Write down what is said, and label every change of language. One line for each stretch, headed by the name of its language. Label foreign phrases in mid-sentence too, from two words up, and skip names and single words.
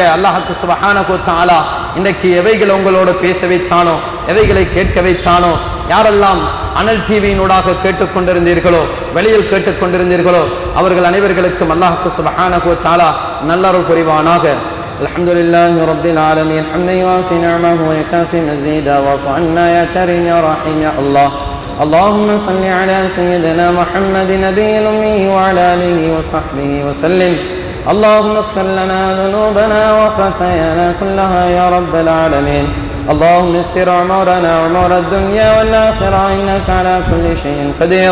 Tamil: அல்லாஹ்வுக்கு
Arabic: سبحانه وتعالى
Tamil: இன்றைக்கு எவைகள் உங்களோட பேச வைத்தானோ, எவைகளை கேட்க வைத்தானோ, யாரெல்லாம் அனல் டிவியினூடாக கேட்டுக்கொண்டிருந்தீர்களோ, வெளியில் கேட்டுக்கொண்டிருந்தீர்களோ, அவர்கள் அனைவர்களுக்கும் அல்லாஹ்வுக்கு
Arabic: سبحانه وتعالى
Tamil: நல்லருள் புரிவானாக.
Arabic: الحمد لله رب العالمين. حمدا يوافي نعمه ويكافئ مزيده واعف عنا يا كريم يا رحيم يا الله. اللهم صل على سيدنا محمد نبي الأمي وعلى آله وصحبه وسلم. اللهم اغفر لنا ذنوبنا وخطايانا كلها يا رب العالمين. اللهم يسر أمورنا أمور الدنيا والآخرة إنك على كل شيء قدير.